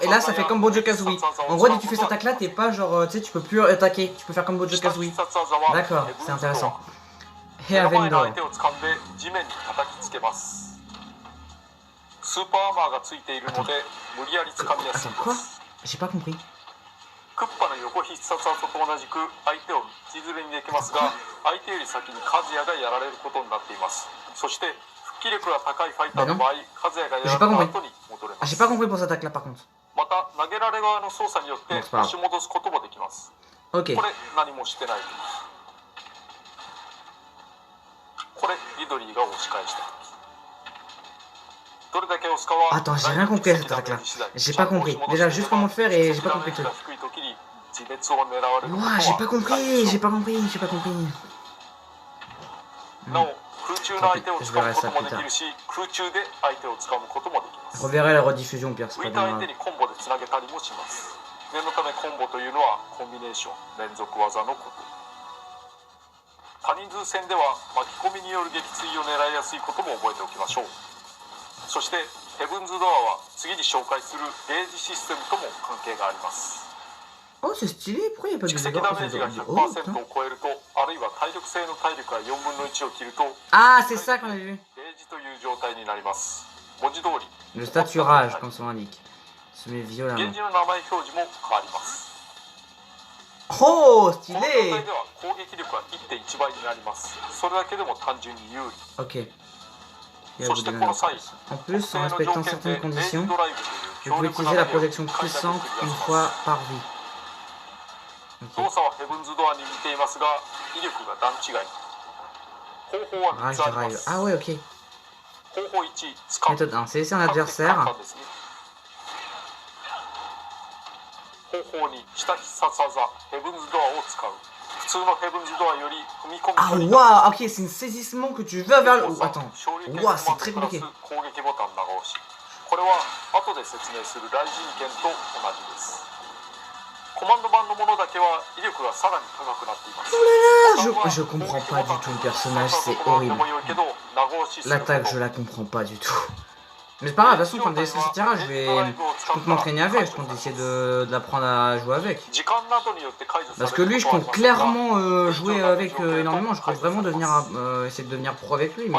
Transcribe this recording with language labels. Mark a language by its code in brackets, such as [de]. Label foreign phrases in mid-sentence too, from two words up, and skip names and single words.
[fr] Et là ça fait comme Banjo Kazooie. En gros dès que tu fais cette attaque là, t'es pas genre... tu sais, tu peux plus attaquer, tu peux faire comme Banjo Kazooie. D'accord, c'est intéressant. Et Avendor. Attends, quoi? J'ai pas compris. [ja] クッパの横必殺技と同じく相手を道連れにできますが、相手より先にカズヤがやられることになっています。そして復帰力が高いファイターの場合、カズヤがやられた後に戻れます。 [fr] J'ai pas compris pour cette attaque là par contre. [ja] また投げられ側の操作によって押し戻すこともできます。 [fr] Ok. [ja] これ何もしてない。これリドリーが押し返した。 [fr] Attends, j'ai rien compris à cette attaque là. J'ai pas compris. Déjà, juste comment le faire et j'ai pas compris le truc. Ouah, j'ai pas compris. Je verrai ça plus tard. Je reverrai la rediffusion, Pierre, c'est pas bien grave. [ja] 念のためコンボというのはコンビネーション連続技のこと。他人数戦では巻き込みによる撃墜を狙いやすいことも覚えておきましょう。そしてヘブンズドアは次に紹介するゲージシステムとも関係があります。 [fr] Oh, c'est stylé. Pourquoi il n'y a pas de [ja] 蓄積 [fr] dégâts? [ja] ダメージが [fr] Oh, [ja] 100% [fr] putain. [ja] を超えると、あるいは体力性の体力が4分の1を切ると、 [fr] Ah, c'est ça qu'on a vu. [ja] ゲージという状態になります。文字通り、 [fr] Le staturage, comme son indique. Se met [ja] ゲ [fr] violemment. [ja] ージの名前表示も変わります。 [fr] Oh, [ja] この状 [fr] stylé. [ja] 態では攻撃力は 1.1 倍になります。それだけでも単純に有利。 [fr] Ok. Il y a [ja] そ [fr] beaucoup [ja] し [fr] de [ja] てこの [fr] données. [ja] 際、 [fr] En plus, en [ja] 特定の [fr] respectant [ja] 条件 [fr] certaines [ja] でレイ [fr] conditions, [ja] ジドライブという [fr] vous [ja] 強 [fr] pouvez [ja] 力 [fr] utiliser [ja] な [fr] la [ja] 投げを [fr] projection [ja] 解釈 [fr] puissante [ja] でき [fr] une [ja] ます。 [fr] fois par vie. [ja] 動作はヘブンズドアに似ていますが、威力が段違い。方法は3 [fr] Rage [ja] つあり [fr] de [ja] ま [fr] rail. [ja] す。 [fr] Ah ouais, ok. [ja] 方法1、掴む。 [fr] Méthode 1, c'est laisser un [ja] 比較的 [fr] adversaire. [ja] 簡単ですね。方法2、下必殺技、ヘブンズドアを使う。普通のヘブンズドアより踏み込み [fr] Ah [ja] 距離 [fr] waouh, ok, c'est un saisissement que tu vas vers le... Oh, attends. [ja] 勝利点 [fr] Waouh, [ja] コ [fr] c'est [ja] マンド [fr] très [ja] プラス [fr] compliqué. [ja] 攻撃ボタン長押し。これは後で説明する雷神剣と同じです。コマンド版のものだけは威力がさらに高くなっています。 [fr] Oh là là, je comprends pas du tout le personnage, c'est horrible. L'attaque, je la comprends pas du tout. Mais c'est pas grave, de toute façon, quand on laisser ce tirage, je compte m'entraîner avec, je compte essayer d'apprendre à jouer avec. Parce que lui, je compte clairement jouer avec énormément, je compte vraiment devenir, essayer de devenir pro avec lui, mais...